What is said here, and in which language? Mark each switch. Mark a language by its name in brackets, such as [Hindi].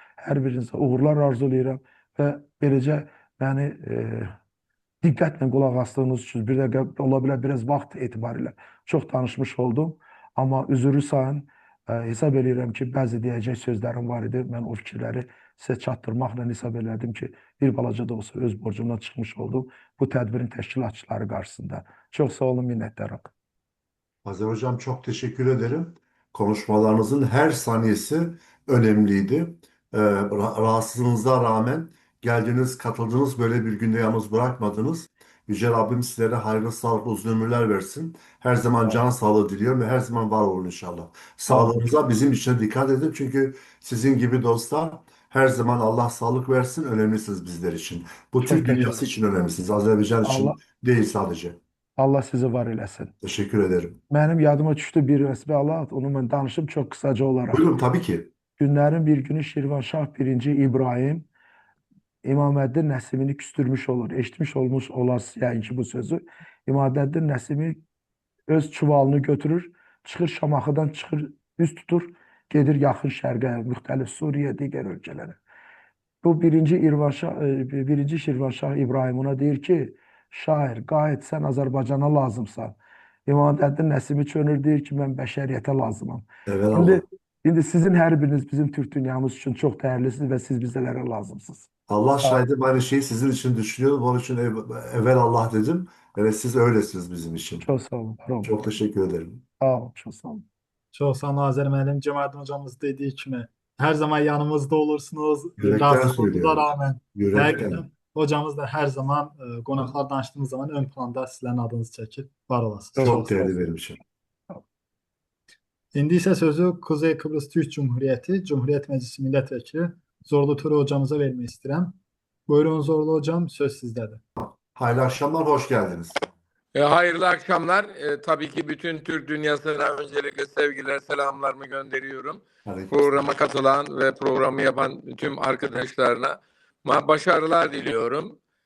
[Azerbaijani] Hər birinizə uğurlar arzulayıram və beləcə məni diqqətlə qulaq asdığınız üçün bir də ola bilər biraz vaxt etibarilə çox danışmış oldum. Amma üzürü sayın, hesab edirəm ki, bəzi deyəcək sözlərim var idi. Mən o fikirləri sizə çatdırmaqla hesab elədim ki, bir balaca da olsa öz borcumdan çıxmış oldum bu tədbirin təşkilatçıları qarşısında. Çox sağ olun, minnətdaram. [Turkish] Azer Hocam çok teşekkür ederim. Konuşmalarınızın her saniyesi önemliydi. Rahatsızlığınıza rağmen geldiniz, katıldınız, böyle bir günde yalnız bırakmadınız. Yüce Rabbim sizlere hayırlı, sağlıklı, uzun ömürler versin. Her zaman can sağlığı diliyorum ve her zaman var olun inşallah. Sağlığınıza bizim için dikkat edin. Çünkü sizin gibi dostlar her zaman Allah sağlık versin. Önemlisiniz bizler için. Bu Türk teşekkür dünyası için önemlisiniz. Azerbaycan için Allah değil sadece. [Azerbaijani] Allah sizi var eləsin. [Turkish] Teşekkür ederim. [Azerbaijani] Mənim yadıma düşdü bir rəsmi onu mən danışım çox qısaca olaraq. [Turkish] Buyurun tabii ki. [Azerbaijani] Günlərin bir günü Şirvanşah 1. İbrahim İmaməddin Nəsimini küstürmüş olur. Eşitmiş olmuş olarsınız yəqin ki bu sözü. İmaməddin Nəsimi öz çuvalını götürür, çıxır Şamaxıdan çıxır, üz tutur, gedir yaxın şərqə, müxtəlif Suriyə, digər ölkələrə. Bu birinci Şirvanşah İbrahim ona deyir ki, şair, qayıt sən Azərbaycana lazımsan. İmaməddin Nəsimi çönür deyir ki, mən bəşəriyyətə lazımam. Evelallah. İndi sizin hər biriniz bizim Türk dünyamız üçün çox dəyərlisiniz və siz bizlərə lazımsınız. [Turkish] Allah şahidim aynı şeyi sizin için düşünüyorum. Onun için evelallah dedim. Evet siz öylesiniz bizim için. Çok sağ olun. Var olun. Çok teşekkür ederim. Sağ olun. Çok sağ olun. [Azerbaijani] Çox sağ olun Azər müəllim. Cəmaləddin hocamız dediyi kimi hər zaman yanımızda olursunuz. [Turkish] Yürekten Rahatsızlığınıza söylüyorum. rağmen. Yürekten. [Azerbaijani] Həqiqətən hocamız da hər zaman qonaqlar danışdığımız zaman ön planda sizlərin adınız çəkir. Var olasınız. [Turkish] Çok değerli benim için. [Azerbaijani] İndi isə sözü Kuzey Kıbrıs Türk Cumhuriyeti Cumhuriyet Meclisi Millət Vəkili Zorlu Ture hocamıza vermək istəyirəm. Buyurun Zorlu hocam, söz sizdədir. [Turkish] Hayırlı akşamlar, hoş geldiniz. Hayırlı akşamlar. Tabii ki bütün Türk dünyasına öncelikle sevgiler, selamlarımı gönderiyorum. Programa katılan ve programı yapan tüm arkadaşlarına başarılar diliyorum.